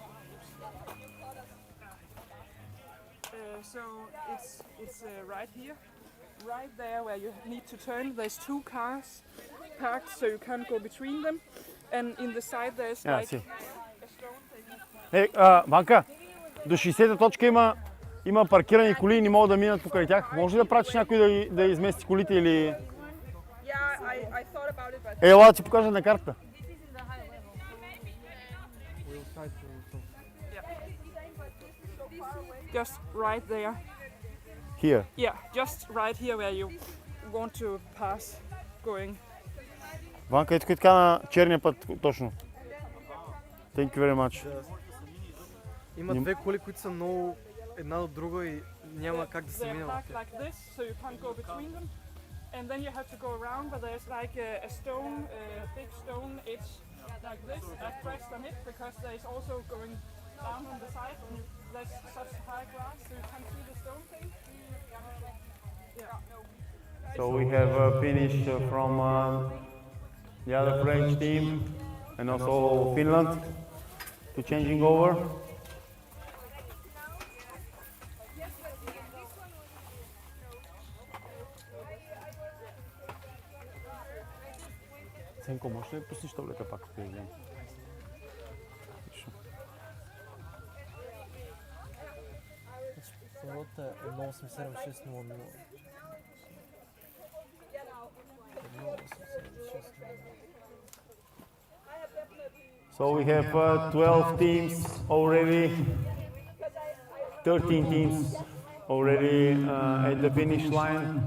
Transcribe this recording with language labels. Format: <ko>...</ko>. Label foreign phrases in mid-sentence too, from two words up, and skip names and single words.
<en>So it's right here, right there where you need to turn. There's 2 cars parked, so you can't go between them. And in the side there's like a stone thing.</en> <bg>Банка, до 60-та точка има паркирани коли и не могат да минат покрай тях. Може ли да пратиш някой да измести колите или...</bg> <en>Yeah, I thought about it, but...</en> <bg>Ела да ти покажа на картата.</bg> <en>Just right there. Here. Yeah, just right here where you want to pass going.</en> <bg>Банка, ето така на черния път точно.</bg> <en>Thank you very much.</en> <bg>Има 2 коли, които са много една от друга и няма как да се</bg> <en>They're</en> <bg>мине.</bg> <en>parked like this, so you can't go between them. And then you have to go around, but there's like a stone, a big stone edge like this. I pressed on it because there's also going down on the side. And there's such high grass, so you can't see the stone thing. Yeah. So we have finished from the other French team and also Finland. to changing over.</en> <bg>Ценко, можеш ли да пуснеш таблета пак, ако я Първата е 18760.</bg> <en>So we have 12 teams already, 13 teams already at the finish line.</en>